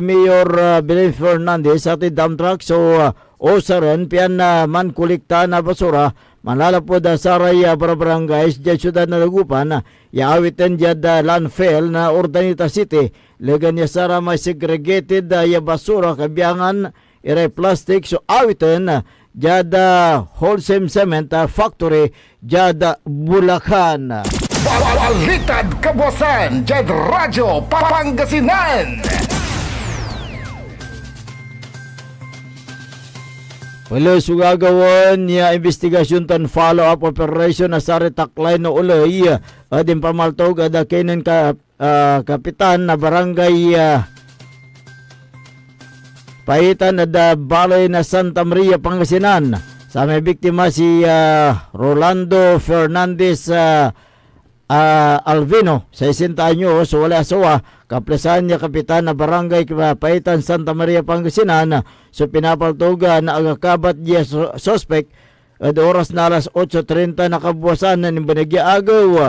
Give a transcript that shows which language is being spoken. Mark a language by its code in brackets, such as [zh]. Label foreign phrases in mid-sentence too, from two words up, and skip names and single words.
[pag] Mayor Belen Fernandez at dump truck so osaran pian na man kulikta na basura manala po dasaray para barangays dyan syudad na dagupan yaawitin dyan landfill na Urdaneta City legan niya sara may segregated ya basura kabiyangan ire plastic so awitin Jada Wholesome Cement Factory, Jada Bulacan. Balitad Kabuasan, Jad Radyo Pangasinan. Wala sugagawan niya investigasyon tan [en] follow-up operation [pag] na sari taklay no uloy adin pamaltog ada kenen kapitan na barangay Paitan ada balay na Santa Maria, Pangasinan. Sa may biktima si Rolando Fernandez Alvino, 60 anyos, wala asawa, kaplasan niya kapitan na barangay Paitan, Santa Maria, Pangasinan. So pinapaltuga na agakabat niya suspect at oras na alas 8:30 na kabuwasan na nimbanagya agaw.